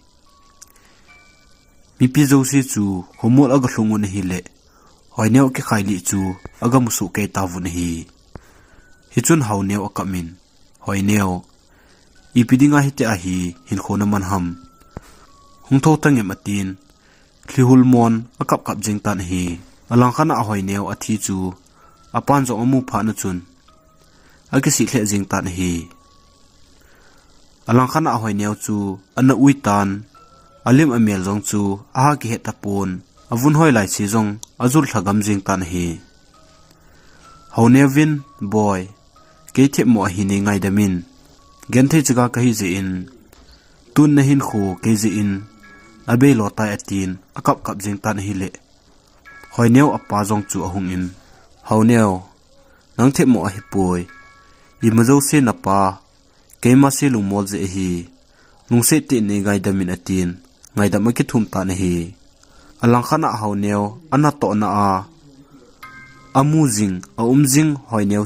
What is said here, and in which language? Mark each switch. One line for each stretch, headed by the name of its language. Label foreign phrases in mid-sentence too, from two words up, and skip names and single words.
Thado Chin: mi pi zo se chu homo aga hlungu na hi le Hoineo ke khaili chu aga musu ke ta vun hi hi chun Houneo akamin Hoineo ipidinga hite a hi hin khona man ham hungtho tange matin thlihul mon akap kap jing tan hi alang khana Hoineo athi chu apan zo amu pha na chun agi si hle jing tan hi alang khana Hoineo chu ana ui tan alim amel jong chu a ki het tapon avun hoi lai chi jong azul thagam jing tan hi Houneo vin boy ke the mo hi ni ngai damin gen the chiga ka hi je in tun na hin khu ke je in abe lo ta atin akap kap jing tan hi le Hoineo apa jong chu ahung in Houneo nang the mo hi poi I mazo se na pa keima se lung mol je hi lung se ti ni gai damin atin ngai da ma ki thum ta na hi alang khana Houneo ana to na a amuzing a umjing Hoineo